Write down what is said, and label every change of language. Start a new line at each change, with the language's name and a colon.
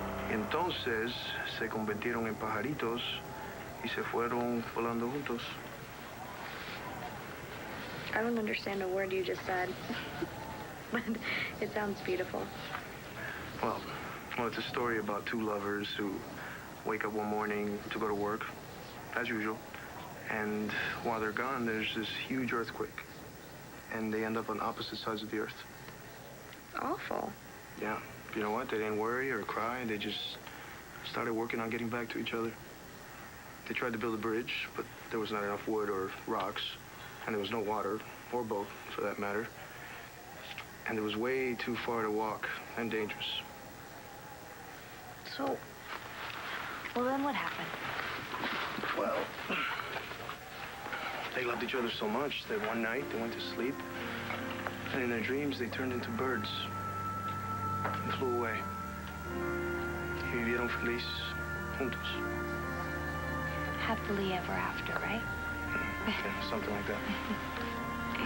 Spanish: Entonces se convirtieron en pajaritos y se fueron volando juntos.
English: I don't understand a word you just said. But it sounds beautiful. Well, it's a story about two lovers who wake up one morning to go to work, as usual, and while they're gone, there's this huge earthquake, and they end up on opposite sides of the earth. Awful. Yeah, you know what? They didn't worry or cry. They just started working on getting back to each other. They tried to build a bridge, but there was not enough wood or rocks, and there was no water, or boat, for that matter. And it was way too far to walk, and dangerous. So, well, then what happened? Well, they loved each other so much that one night they went to sleep, and in their dreams they turned into birds and flew away.
Spanish: Y vivieron felices juntos.
English: Happily ever after, right? Yeah, something like that.